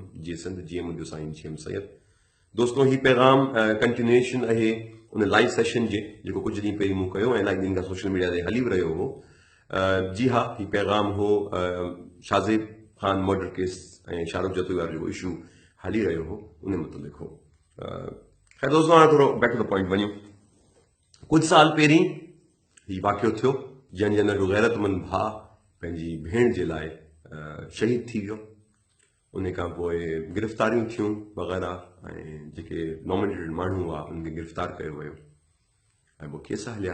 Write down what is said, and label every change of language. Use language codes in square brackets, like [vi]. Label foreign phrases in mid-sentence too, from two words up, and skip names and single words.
[sd] जी सिंध जी मुंहिंजो साईं जी सैयद। दोस्तों ही पैगाम कंटिन्यूएशन आहे उन [en] live session [sd] जे जेको कुछ ॾींहं पहिरीं मूं कयो ऐं इलाही ॾींहं खां [en] social media [sd] ते हली बि रहियो हो। जी हा, ही पैगाम हो शाज़ेब ख़ान [en] murder case [sd] ऐं शाहरुख जतोई वारो जेको इशू हली रहियो हो उन मुतलिक़ हो। ख़ैर दोस्तों, हाणे थोरो [en] back to the point [sd] वञूं। कुछ साल पहिरीं ही वाक़ियो थियो जंहिंजे अंदरि गैरतमंद भाउ पंहिंजी भेण जे लाइ शहीद थी वियो। उन खां पोइ गिरफ़्तारियूं थियूं वग़ैरह ऐं जेके नॉमिनेटेड माण्हू हुआ उनखे गिरफ़्तार कयो वियो ऐं पोइ केस हलिया।